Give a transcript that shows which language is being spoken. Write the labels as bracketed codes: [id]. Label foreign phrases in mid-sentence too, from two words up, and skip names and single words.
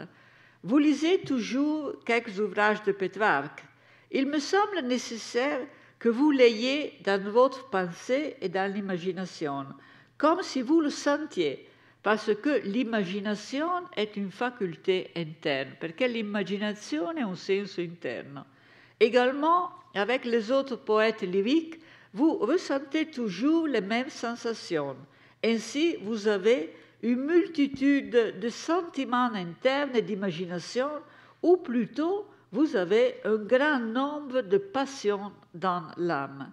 [fr] Vous lisez toujours quelques ouvrages de Pétrarque. Il me semble nécessaire que vous l'ayez dans votre pensée et dans l'imagination, comme si vous le sentiez, parce que l'immaginazione est une faculté interne, [it] perché l'immaginazione è un senso interno. [fr] Également, avec les autres poètes lyriques, vous ressentez toujours les mêmes sensations. Ainsi, vous avez une multitude de sentiments internes et d'imagination, ou plutôt, vous avez un grand nombre de passions dans l'âme.